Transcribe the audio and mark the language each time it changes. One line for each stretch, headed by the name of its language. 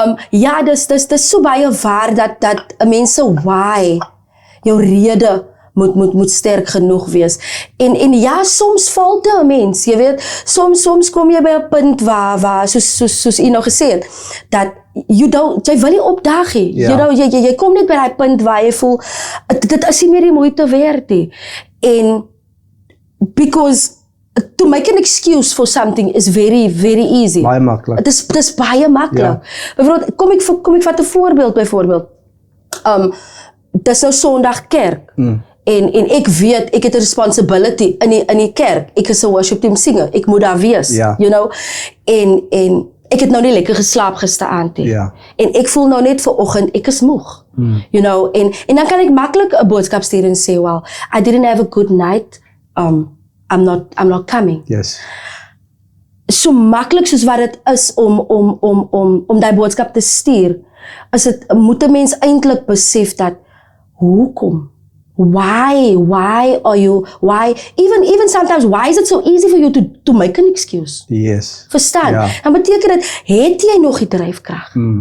Afrikaans: Ja, dis so baie waar dat 'n mens se why, jou rede moet sterk genoeg wees. En ja, soms val dit 'n mens, jy weet, soms kom jy by 'n punt waar soos u nou gesê het, dat jy wil nie opdaag nie. Ja. Jy kom net by daai punt waar jy voel dit is nie meer die moeite werd nie.
English: En because to make an excuse for something is very, very easy.
Afrikaans: Baie maklik. Dis baie maklik. Ja. Byvoorbeeld, kom ek vat 'n voorbeeld byvoorbeeld. Dis nou Sondag kerk. En ek weet, ek het 'n responsibility in die kerk. Ek is 'n worship team singer. Ek moet daar wees, Ja.
English: you know.
Afrikaans: En ek het nou nie lekker geslaap gisteraand nie. Ja. En ek voel nou net vanoggend, ek is moeg.
English: You know,
Afrikaans: en dan kan ek maklik 'n boodskap stuur en sê,
English: well, I didn't have a good night. I'm not coming. Yes.
Afrikaans: So maklik soos wat dit is om daai boodskap te stuur, moet 'n mens eintlik besef dat hoekom?
English: Why are you, even sometimes, why is it so easy for you to make an excuse? Yes.
Afrikaans: Verstaan? Ja. Dan beteken dit, het jy nog die dryfkrag?